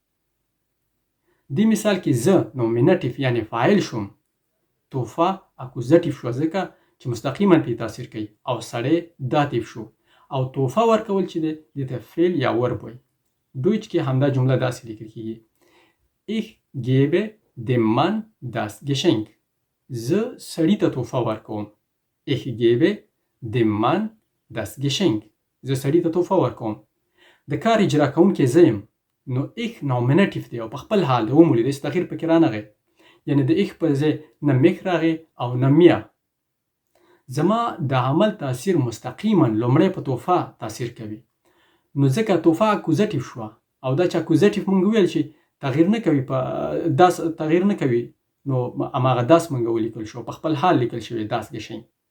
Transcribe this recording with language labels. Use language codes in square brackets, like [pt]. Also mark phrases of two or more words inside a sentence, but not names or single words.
[ps] دې مثال کې زه نومینټیف یعنی فاعل شوم، تحفه اکوزټیف شوه ځکه چې مستقیما پې تاثیر کوي، او سړی داتیف شو او تحفه ورکول چې دی دې ته فعل یا ورب وایي. ډویچ کې همدا جمله داسې لیکل کېږي: [de] Ich gebe dem Mann das Geschenk. [ps] زه سړي ته تحفه ورکوم. [de] Ich gebe dem Mann das Geschenk. [ps] زه سړي ته تحفه ورکوم. د کار اجرا کوونکی زه یم نو ich نومینټیف دی او په خپل حال دی ومولید، هېڅ تغییر پکې رانغی. یعنې د ich پر ځای نه میک راغی او نه میا. زما د عمل تاثیر مستقیما لومړی په تحفه تاثیر کوي، نو ځکه تحفه اکوزټیف شوه او دا چې اکوزټیف مونږ ویل چې تغییر نه کوي، په داس تغییر نه کوي، نو هماغه داس مونږ ولیکل شو، په خپل حال لیکل شوی [de] das Geschenk.